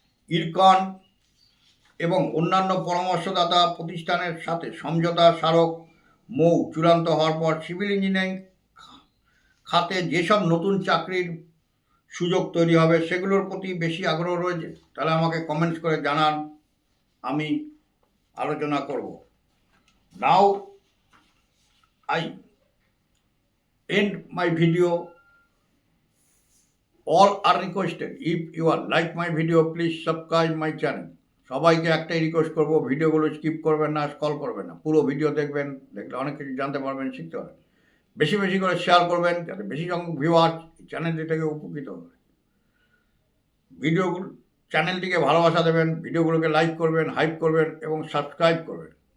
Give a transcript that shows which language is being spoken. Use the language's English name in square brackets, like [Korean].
[Bangla] ইরকন এবং অন্যান্য পরামর্শদাতা প্রতিষ্ঠানের সাথে সমঝোতা স্মারক মৌ চূড়ান্ত হওয়ার পর সিভিল ইঞ্জিনিয়ারিং খাতে যেসব নতুন চাকরির সুযোগ তৈরি হবে সেগুলোর প্রতি বেশি আগ্রহ রয়েছে, তাহলে আমাকে কমেন্টস করে জানান, আমি আলোচনা করব। [English] Now I end my video. All are requested. If you are like my video, please subscribe my channel. [Bangla] সবাইকে একটাই রিকোয়েস্ট করব, ভিডিওগুলো স্কিপ করবেন না, স্ক্রল করবেন না, পুরো ভিডিও দেখবেন, দেখলে অনেক কিছু জানতে পারবেন, শিখতে পারবেন। বেশি বেশি করে শেয়ার করবেন যাতে বেশি সংখ্যক ভিউয়ার্স চ্যানেলটি থেকে উপকৃত হবে। চ্যানেলটিকে ভালোবাসা দেবেন, ভিডিওগুলোকে লাইক করবেন, হাইপ করবেন এবং সাবস্ক্রাইব করবেন।